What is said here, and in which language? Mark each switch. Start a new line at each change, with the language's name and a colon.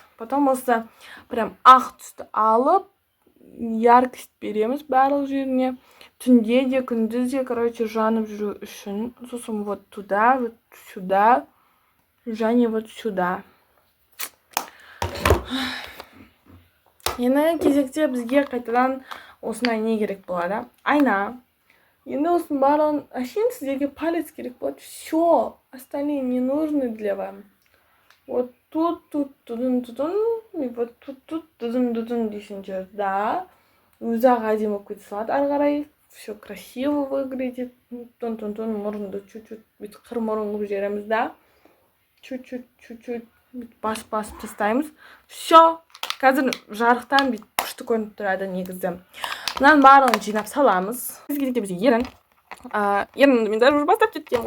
Russian: Потом
Kazakh: осы
Russian: прям
Kazakh: ақ түсті алып,
Russian: яркость
Kazakh: береміз барлық жеріне. Түнде де, күндіз де,
Russian: короче,
Kazakh: жанып жүру үшін. Сосын
Russian: вот туда, вот сюда,
Kazakh: және
Russian: вот сюда.
Kazakh: Енді кезекте бізге қайтадан осындай не керек болады? Айна. Енді осының барлығын әшейін сіздерге
Russian: палец
Kazakh: керек болады.
Russian: Все, остальные не нужны для вас. Вот тут, тудын, и вот тут, тудын
Kazakh: дейсіңдер. Да, өзі-ақ әдемі болып кете салады ары қарай.
Russian: Все красиво выглядит.
Kazakh: Тон, мұрынды
Russian: чуть-чуть
Kazakh: бүйтіп қыр мұрын қылып жібереміз, да.
Russian: Чуть-чуть
Kazakh: басып тастаймыз.
Russian: Все.
Kazakh: Қазір жарықтан бүйтіп күшті көрініп тұрады негізі. Мынаның барлығын жинап саламыз. Кезекте бізге ерін. Ерінді мен
Russian: даже уже
Kazakh: бастап кеткем.